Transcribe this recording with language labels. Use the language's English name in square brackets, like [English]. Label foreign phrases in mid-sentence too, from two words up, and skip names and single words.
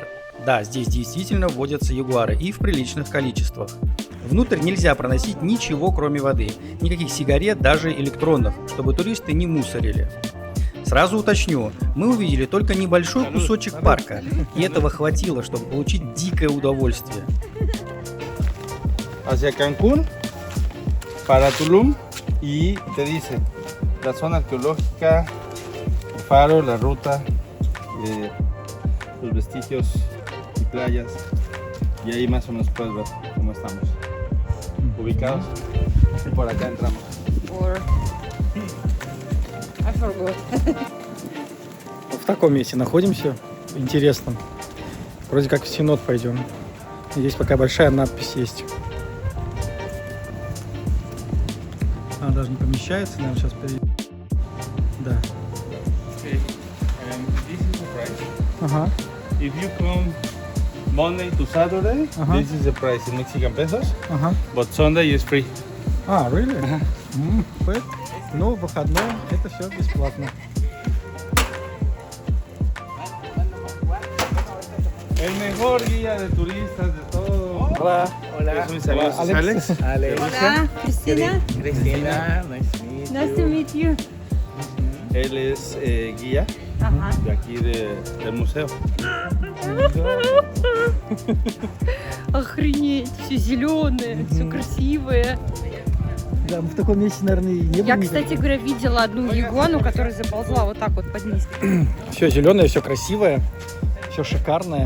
[Russian] Да, здесь действительно водятся ягуары и в приличных количествах. Внутрь нельзя проносить ничего, кроме воды, никаких сигарет, даже электронных, чтобы туристы не мусорили. Сразу уточню, мы увидели только небольшой кусочек парка, и этого хватило, чтобы получить дикое удовольствие. [Spanish] Hacia Cancún, para Tulum, y te dice la zona arqueológica, el faro, la ruta, los vestigios y playas, y ahí más o menos puedes ver cómo estamos ubicados. Y por acá entramos. [Russian] В таком месте находимся, интересном. Вроде как в Синод пойдем. Здесь пока большая надпись есть. Она даже не помещается, наверное, сейчас перейдем. Да. [English] This is the price. [Russian] Ага. [English] If you come Monday to Saturday, this is the price in Mexican pesos, but Sunday is free. А, really? [Russian] Ну, в выходной это все бесплатно. [Spanish] El mejor guía de turistas de todo. Hola. Hola. Mis amigos, Alex. Hola, Cristina. Cristina, [English] nice to meet you. Nice to meet you. [Spanish] Él es guía de aquí del museo. [Russian] Охренеть, все зеленое, все красивое. Да, мы в таком месте, наверное, и не были. Я, кстати говоря, видела одну ягуану, которая заползла вот так вот под низ. Все зеленое, все красивое, все шикарное.